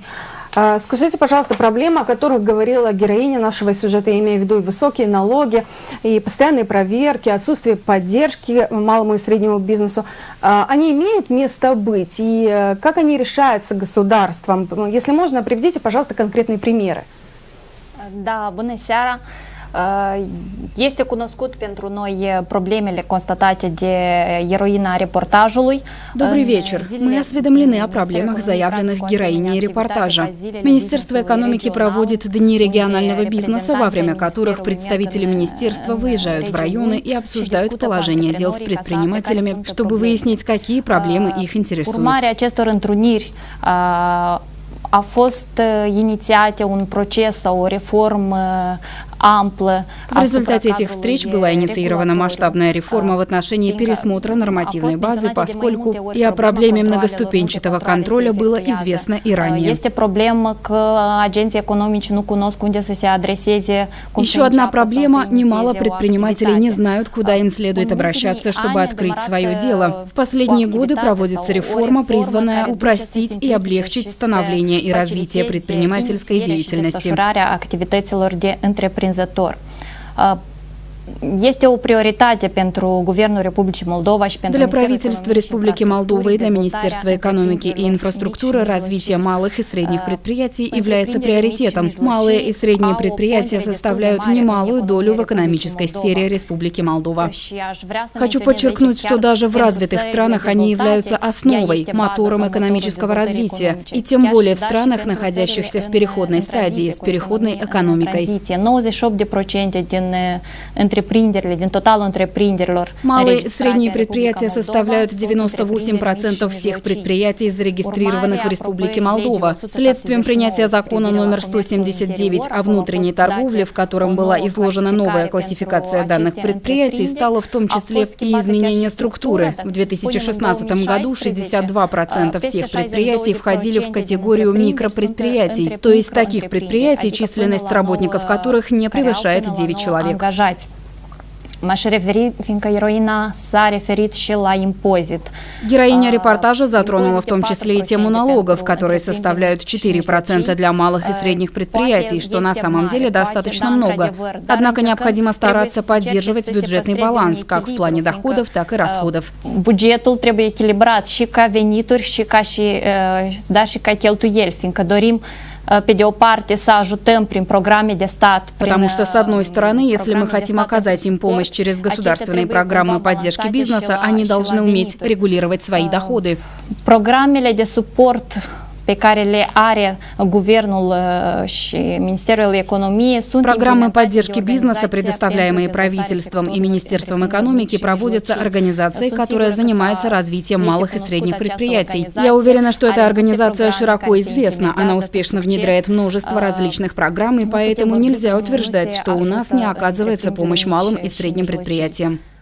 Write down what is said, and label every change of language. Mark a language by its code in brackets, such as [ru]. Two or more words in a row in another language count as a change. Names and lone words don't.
[ru] Скажите, пожалуйста, проблемы, о которых говорила героиня нашего сюжета, я имею в виду и высокие налоги, и постоянные проверки, отсутствие поддержки малому и среднему бизнесу, они имеют место быть? И как они решаются государством? Если можно, приведите, пожалуйста, конкретные примеры. [ro] Да, bună seara. Este cunoscut pentru noi problemele constatate de eroina reportajului. [ru] Добрый вечер. Мы осведомлены о проблемах, заявленных героиней репортажа. Министерство экономики проводит дни регионального бизнеса, во время которых представители министерства выезжают в районы и обсуждают положение дел с предпринимателями, чтобы выяснить, какие проблемы их интересуют. [ro] Urmarea acestor întruniri a fost inițiate un proces sau o reformă amplă. [ru] В результате этих встреч была инициирована масштабная реформа в отношении пересмотра нормативной базы, поскольку и о проблеме многоступенчатого контроля было известно и ранее. [ro] Este problemă că agenții economici nu cunosc unde să se adreseze. [ru] Еще одна проблема – немало предпринимателей не знают, куда им следует обращаться, чтобы открыть свое дело. В последние годы проводится реформа, призванная упростить и облегчить становление и развитие предпринимательской деятельности. [ro] Este o prioritate pentru Guvernul Republicii Moldova și pentru [ru] Для правительства Республики Молдова и для Министерства экономики и инфраструктуры развитие малых и средних предприятий является приоритетом. Малые и средние предприятия составляют немалую долю в экономической сфере Республики Молдова. Хочу подчеркнуть, что даже в развитых странах они являются основой, мотором экономического развития, и тем более в странах, находящихся в переходной стадии, с переходной экономикой. [ro] 98% din totalul întreprinderilor. [ru] Малые и средние предприятия составляют 98% всех предприятий, зарегистрированных в Республике Молдова. Следствием принятия закона номер 179 о внутренней торговле, в котором была изложена новая классификация данных предприятий, стало в том числе и изменение структуры. В 2016 году 62% всех предприятий входили в категорию микропредприятий, то есть таких предприятий, численность работников которых не превышает 9 человек. [ro] M-aș referi, fiindcă eroina s-a referit și la impozit. [ru] Героиня репортажа затронула в том числе и тему налогов, которые составляют 4% для малых и средних предприятий, что на самом деле достаточно много. Однако необходимо стараться поддерживать бюджетный баланс, как в плане доходов, так и расходов. [ro] Bugetul trebuie echilibrat și ca venituri și ca cheltuieli, fiindcă dorim pe de o parte să ajutăm prin programe de stat. [ru] Потому что, с одной стороны, если мы хотим оказать им помощь через государственные программы поддержки бизнеса, они должны уметь регулировать свои доходы. [ro] Programele de suport pe care le are Guvernul și Ministerul Economiei sunt [ru] Программы поддержки бизнеса, предоставляемые правительством и Министерством экономики, проводятся организацией, которая занимается развитием малых и средних предприятий. Я уверена, что эта организация широко известна. Она успешно внедряет множество различных программ, и поэтому нельзя утверждать, что у нас не оказывается помощь малым и средним предприятиям.